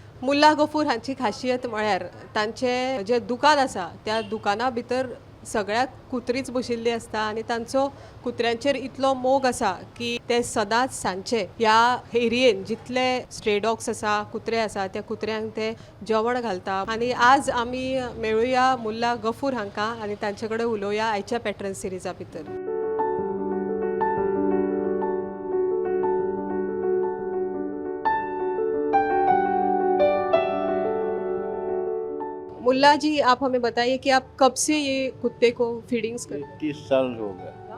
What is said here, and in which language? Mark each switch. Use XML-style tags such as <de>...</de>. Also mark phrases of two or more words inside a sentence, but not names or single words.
<kok>मुल्ला गफूर हांची खासियत म्हळ्यार तांचे जे दुकान आसा त्या दुकाना भितर सगळ्यात कुत्रीच बशिल्ली आसता आनी तांचो कुत्र्यांचेर इतलो मोग आसा की ते सदांच सांजचे ह्या एरियेन जितले</kok> <en>stray dogs</en> <kok>आसा कुत्रे आसा त्या कुत्र्यांक ते जेवण घालता आनी आज आमी मेळुया मुल्ला गफूर हांकां आनी तांचे कडेन उलोवया आयच्या पॅटर्न सिरिजा भितर.</kok> <hi>मुल्ला जी, आप हमें बताइए कि आप कब से ये कुत्ते को फीडिंग्स करते 30 साल हो गया।</hi>